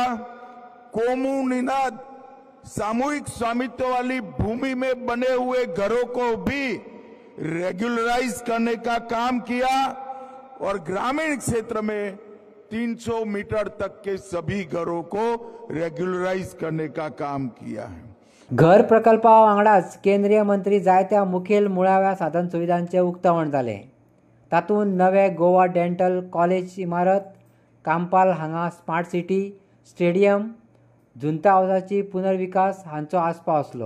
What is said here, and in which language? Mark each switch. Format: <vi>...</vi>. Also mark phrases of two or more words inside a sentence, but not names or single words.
<hi>कोमुनिनाद सामूहिक स्वामित्व वाली भूमि में बने हुए घरों को भी रेगुलराइज करने का काम किया और ग्रामीण क्षेत्र में 300 मीटर तक के सभी घरों को रेगुलराइज करने का काम किया है.</hi> <kok>घर प्रकल्पा वांगडाच केंद्रीय मंत्री जायत्या मुखेल मुळाव्या साधन सुविधांचे उक्तावण जालें. तातूंत नवे गोवा डेंटल कॉलेज इमारत, कांपाल हांगा</kok> <en>smart city,</en> <kok>स्टेडियम, जुंता हावसाची पुनर्विकास हांचो आस्पाव आसलो.</kok>